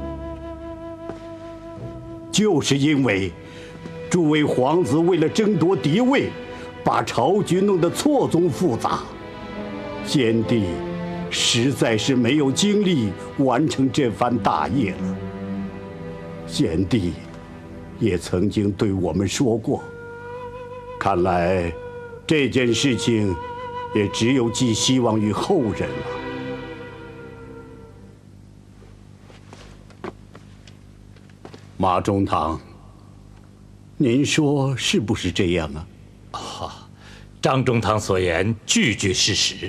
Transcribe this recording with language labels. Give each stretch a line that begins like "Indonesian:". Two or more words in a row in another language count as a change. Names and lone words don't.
Chinese: 就是因為諸位皇子為了爭奪嫡位，把朝局弄得錯綜複雜，先帝實在是沒有精力完成這番大業了。先帝也曾經對我們說過，看來這件事情也只有寄希望於後人了。馬中堂，您說是不是這樣啊？張中堂所言句句事實。